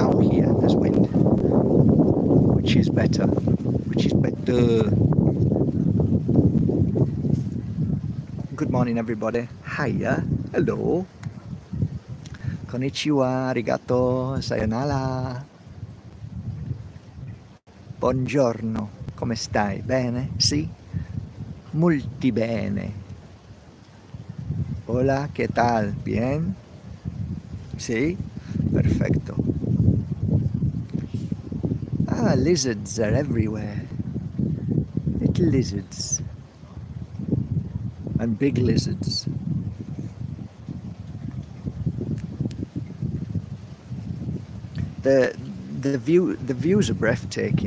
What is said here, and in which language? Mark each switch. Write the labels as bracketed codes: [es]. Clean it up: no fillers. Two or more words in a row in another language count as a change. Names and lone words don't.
[en] Out here there's wind, which is better. Which is better. Good morning, everybody. Hiya. Hello. [ja] こんにちは。ありがとう. [en] Sayonara. [it] Buongiorno. Come stai? Bene? Sì? Molti bene. [es] Hola, ¿qué tal? Bien? Sí? Perfecto. [en] Ah, lizards are everywhere. Little lizards. And big lizards. The views are breathtaking.